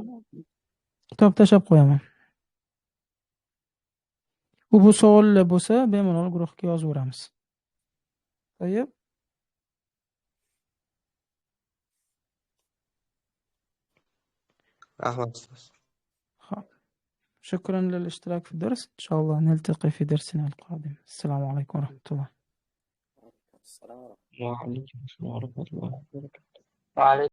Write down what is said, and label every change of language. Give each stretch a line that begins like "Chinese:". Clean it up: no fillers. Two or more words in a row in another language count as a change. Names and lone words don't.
Uzbek: Kitob tashlab qo'yaman. Bu savollar bo'lsa, bemalol guruhga yozaveramiz. To'yib. Rahmat ustoz.
Arabic: شكرا للاشتراك في الدرس. إن شاء الله نلتقي في درسنا القادم. السلام عليكم ورحمة الله. السلام ورحمة وعليكم السلام ورحمة الله وبركاته. وعليكم